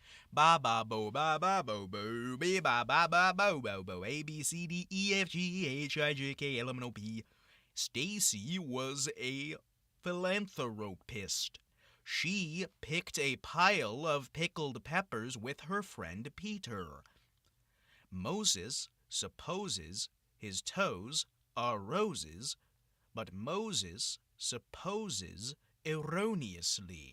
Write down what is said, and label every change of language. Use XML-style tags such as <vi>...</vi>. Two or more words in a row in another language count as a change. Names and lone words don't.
<en>Ba ba bo ba ba bo bo be ba ba ba bo bo bo A B C D E F G H I J K L M N O P. Stacy was a philanthropist. She picked a pile of pickled peppers with her friend Peter. Moses supposes his toes are roses, but Moses supposes erroneously.</en>